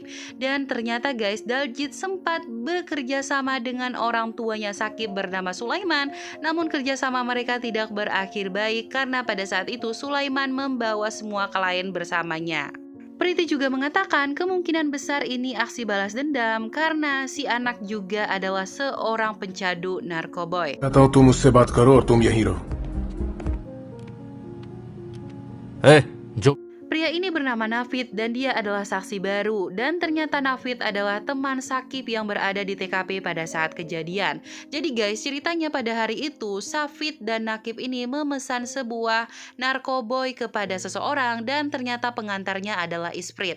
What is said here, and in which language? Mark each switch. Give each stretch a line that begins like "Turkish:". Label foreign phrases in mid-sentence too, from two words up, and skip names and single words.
Indonesian: Dan ternyata guys, Daljit sempat bekerja sama dengan orang tuanya Sakib bernama Sulaiman, namun kerjasama mereka tidak berakhir baik karena pada saat itu Sulaiman membawa semua klien bersamanya. Priti juga mengatakan kemungkinan besar ini aksi balas dendam karena si anak juga adalah seorang pencadu narkoboy.
Hindi: कहता हूँ तुम मुझसे बात करो और तुम यहीं रहो। जो
Indonesian: Pria ini bernama Nafid dan dia adalah saksi baru dan ternyata Nafid adalah teman Sakib yang berada di TKP pada saat kejadian. Jadi guys, ceritanya pada hari itu Safid dan Nakib ini memesan sebuah narkoboy kepada seseorang dan ternyata pengantarnya adalah Isprit.